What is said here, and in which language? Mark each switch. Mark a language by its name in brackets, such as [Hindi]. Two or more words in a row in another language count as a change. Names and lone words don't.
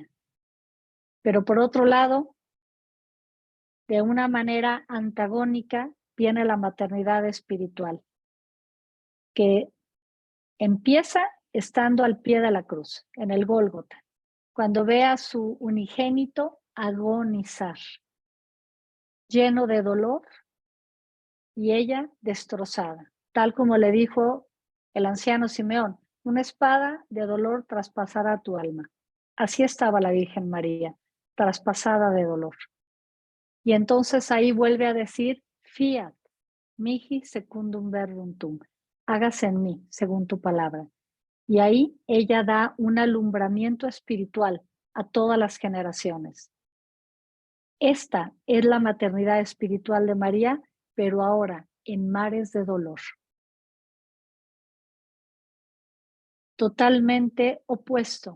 [Spanish] Pero por otro lado, de una manera antagónica, viene la maternidad espiritual, que empieza estando al pie de la cruz, en el Gólgota, cuando ve a su unigénito agonizar, lleno de dolor y ella destrozada, tal como le dijo el anciano Simeón, una espada de dolor traspasará tu alma. Así estaba la Virgen María, traspasada de dolor. Y entonces ahí vuelve a decir, [Latin] fiat, mihi secundum verbum tuum, [Spanish] hágase en mí, según tu palabra. Y ahí ella da un alumbramiento espiritual a todas las generaciones. Esta es la maternidad espiritual de María, pero ahora en mares de dolor. Totalmente opuesto.